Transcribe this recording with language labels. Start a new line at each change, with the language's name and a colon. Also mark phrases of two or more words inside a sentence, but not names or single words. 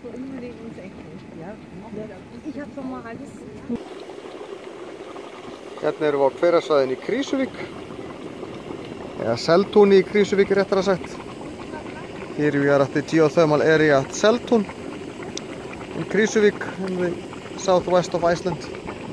German: unbedingt ins Eck. Ja. Ich habe schon mal alles.
Icelandic: Hérna erum við á hverasvæðinu í Krýsuvík. Eða Seltúni í Krýsuvík réttara sagt.
English: Here we are at the geothermal area at Seltún in Krýsuvík in the southwest of Iceland.